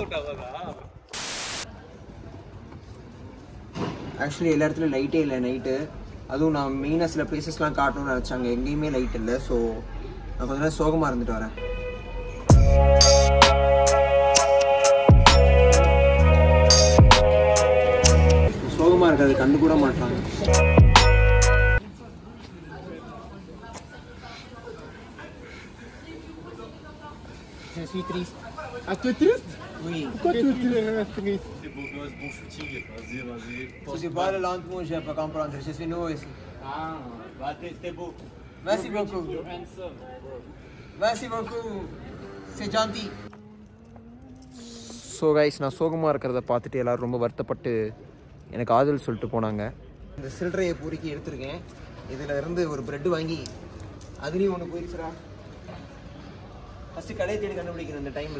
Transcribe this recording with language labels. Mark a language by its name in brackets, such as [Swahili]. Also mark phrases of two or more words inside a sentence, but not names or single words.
[Tamil] ஆக்சுவலி எல்லா இடத்துலையும் லைட்டே இல்லை நைட்டு. அதுவும் நான் மெயினாக சில பிளேசஸ்லாம் காட்டணும்னு நினச்சாங்க, எங்கேயுமே லைட் இல்லை. ஸோ நான் கொஞ்ச நேரம் சோகமாக இருந்துட்டு வரேன். சோகமாக இருக்காது, கண்டு கூட மாட்டாங்க. [French] Je suis triste. Ah, tu es triste? Oui. Pourquoi tu es triste? Si tu parles lentement, je ne vais pas comprendre. Je suis nouveau ici. Ah, bah t'es beau. Merci beaucoup. Merci beaucoup. C'est gentil. [English] so guys, [Tamil] நான் சோகமாக இருக்கிறத பார்த்துட்டு எல்லோரும் ரொம்ப வருத்தப்பட்டு எனக்கு ஆதல் சொல்லிட்டு போனாங்க. இந்த சில்லறையை பொறுக்கி எடுத்திருக்கேன். இதில் இருந்து ஒரு ப்ரெட்டு வாங்கி அதுலேயும் ஒன்று போயிடுச்சுரா. ஃபஸ்ட்டு கடையை தேடி கண்டுபிடிக்கணும் இந்த டைமில்.